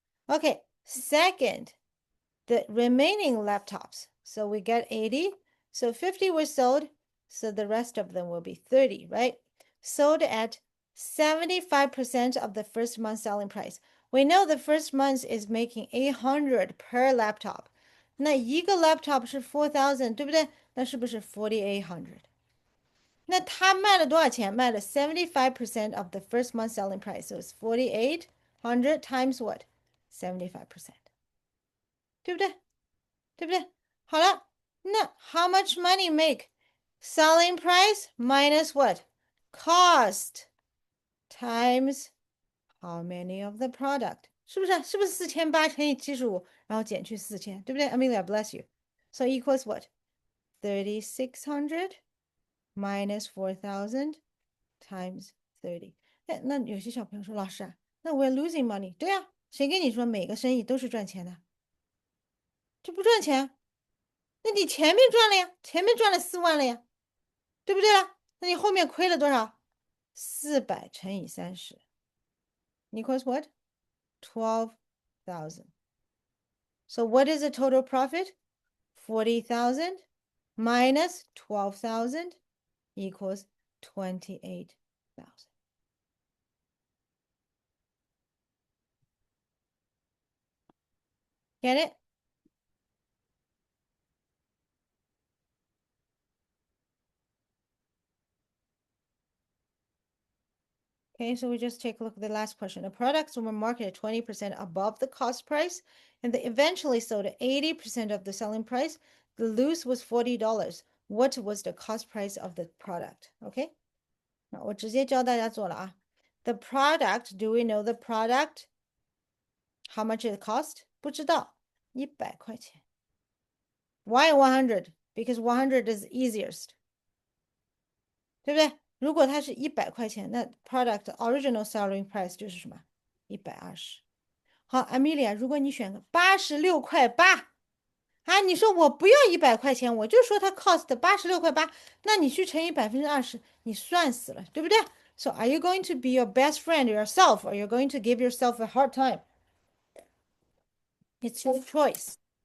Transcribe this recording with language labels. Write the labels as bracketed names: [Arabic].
[English] Okay, second, the remaining laptops. So we get 80. So 50 were sold. So the rest of them will be 30, right? Sold at 75% of the first month selling price. We know the first month is making 800 per laptop. [Chinese] 那一个 laptop 是 4,000, 对不对？那是不是 4,800? 那他卖了多少钱？卖了 [English] 75% of the first month selling price. So it's 4,800 times what? 75%. [Chinese] 对不对？对不对？好了，那 [English] how much money make? Selling price minus what? Cost times how many of the product? [Chinese] 是不是？是不是4,800乘以75，然后减去4000，对不对 ？ [English] Amelia, bless you. So equals what? 3,600 minus 4,000 times 30. [Chinese] 那有些小朋友说，老师啊，那 [English] we're losing money. [Chinese] 对啊，谁跟你说每个生意都是赚钱的？这不赚钱。那你前面赚了呀，前面赚了4万了呀，对不对啦？那你后面亏了多少？400乘以30 [English] equals what? 12,000. So what is the total profit? 40,000 minus 12,000 equals 28,000. Get it? Okay, so we just take a look at the last question. The products were marketed 20% above the cost price, and they eventually sold at 80% of the selling price. The loose was $40. What was the cost price of the product? [Chinese] Okay, 那我直接教大家做了啊。 [English] The product, do we know the product? How much it cost? [Chinese] 不知道，100块钱。 [English] Why 100? Because 100 is easiest. [Chinese] 对不对？如果它是100块钱，那 [English] product original selling price [Chinese] 就是什么？120。好，Amelia，如果你选个86.8块啊，你说我不要100块钱，我就说它 cost 86.8块，那你去乘以20%，你算死了，对不对？ [English] So are you going to be your best friend yourself, or you're going to give yourself a hard time? It's your choice.